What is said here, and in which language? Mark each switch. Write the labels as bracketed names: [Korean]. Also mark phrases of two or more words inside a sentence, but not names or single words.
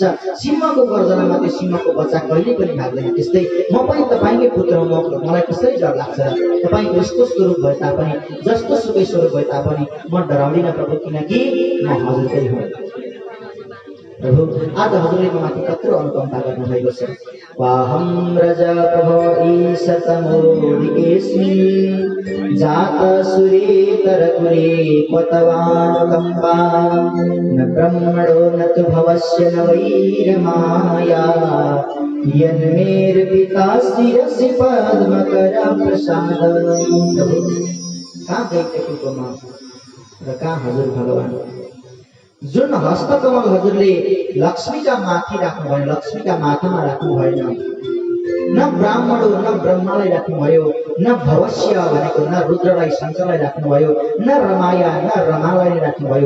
[Nepali] सिंहको गर्जनामा त्यो सिंहको बच्चा कहिले पनि भाग्दैन। त्यस्तै म पनि तपाईँकै पुत्र हुँ, मलाई कसरी डर लाग्छ? तपाईँको यस्तो स्वरूप भए तापनि, जस्तो सुकै स्वरूप भए तापनि म डराउँदिनँ प्रभु, किनकि म हजुरकै हुँ। प्रभु आज हजुरले ममाथि कत्रो अनुकम्पा गर्नुभएको छ। [Sanskrit] वाहं रज प्रभो ईशतमोदिकेऽस्मिन् जात सुरेतरकुले क्वतवानुकम्पा न ब्रह्मणो न तु भवस्य न वैरमाया यन्मेर्पिता शिरसि पद्मकरप्रसाद। [Nepali] प्रभु कहाँ दैत्यकुलमा र कहाँ हजुर भगवान? जुन हस्तकमल हजुरले लक्ष्मीका माथि राख्नु भयो, लक्ष्मीका माथामा राख्नु भएन, न ब्राह्मण न ब्रह्मालाई राख्नुभयो, न भवस्य भनेको न रुद्रलाई शङ्करलाई राख्नुभयो, न रमाया न रमालाई राख्नुभयो।